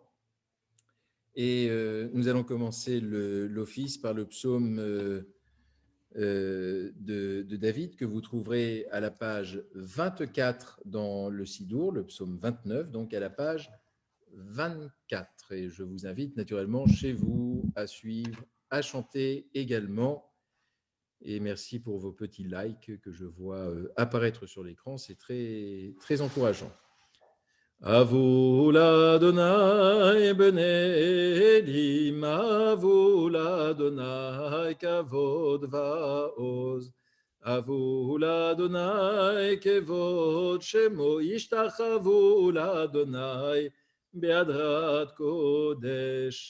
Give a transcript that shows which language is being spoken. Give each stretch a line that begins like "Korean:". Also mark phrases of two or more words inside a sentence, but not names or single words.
French: Et nous allons commencer l'office par le psaume de David, que vous trouverez à la page 24 dans le Sidour, le psaume 29, donc à la page 24. Et je vous invite naturellement chez vous à suivre, à chanter également. Et merci pour vos petits likes que je vois apparaître sur l'écran. C'est très, très encourageant.
Hebrew: הבו לאדוני בני אלים, הבו לאדוני כבוד ועז. הבו לאדוני כבוד שמו, השתחוו לאדוני בהדרת קודש.